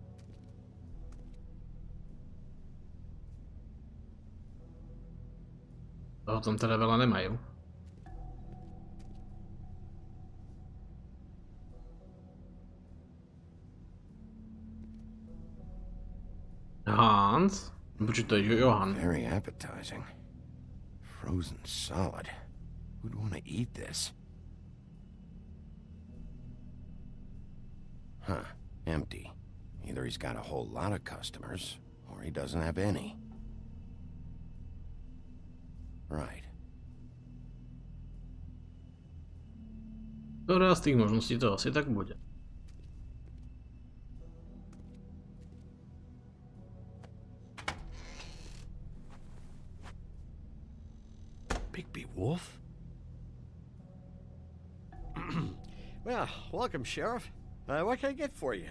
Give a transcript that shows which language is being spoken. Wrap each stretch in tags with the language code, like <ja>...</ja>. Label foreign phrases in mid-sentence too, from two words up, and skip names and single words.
<sk>Toho tam teda veľa nemajú. Hans? Počuť, to je Johan.</sk> <en>Very appetizing. Frozen solid. Who'd want to eat this? Huh. Empty. Either he's got a whole lot of customers, or he doesn't have any. Right.</en> <sk>Ktorá z tých možností to asi tak bude.</sk> <en>Bigby Wolf? Well, welcome, Sheriff. What can I get for you?</en>